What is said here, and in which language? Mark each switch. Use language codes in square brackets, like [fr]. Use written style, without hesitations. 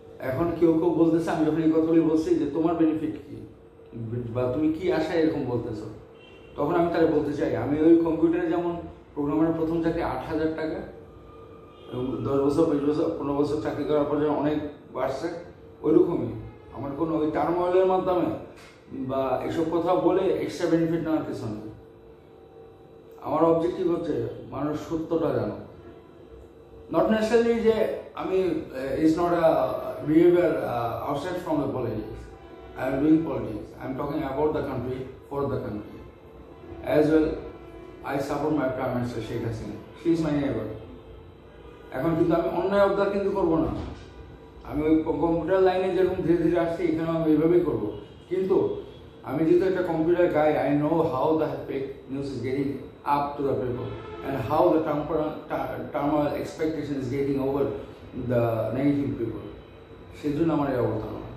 [bn] এখন কেউ কেউ বলতেছে, আমি যখন এই কথাগুলি বলছি যে তোমার বেনিফিট কি বা তুমি কি আশায় এরকম বলতেছো, তখন আমি তারা বলতে চাই আমি ওই কম্পিউটারে যেমন প্রোগ্রামের প্রথম চাকরি 8,000 টাকা, এবং 10 বছর 20 বছর 15 বছর চাকরি করার পর যখন অনেক বাড়ছে, ওইরকমই আমার কোনো ওই টার্মোয়েলের মাধ্যমে বা এসব কথা বলে এক্সট্রা বেনিফিট নেওয়ার কিছু নেই। আমার অবজেক্টিভ হচ্ছে মানুষ সত্যটা জানো, [en] not necessarily [bn] যে আমি [en] Is not a behaviour outside from the politics. I am doing politics. I am talking about the country, for the country. As well, I support my prime minister Sheikh Hasina, she is my neighbour. [bn] এখন কিন্তু আমি অন্যায় অবদান কিন্তু করবো না, আমি ওই কম্পিউটার লাইনে যেরকম ধীরে ধীরে আসছি এখানেও আমি এইভাবেই করবো। কিন্তু আমি যেহেতু একটা computer guy, [en] I know how the fake news is getting up to the people and how the thermal expectation is getting over the negative people. [bn] সেই জন্য আমার এই অবস্থা।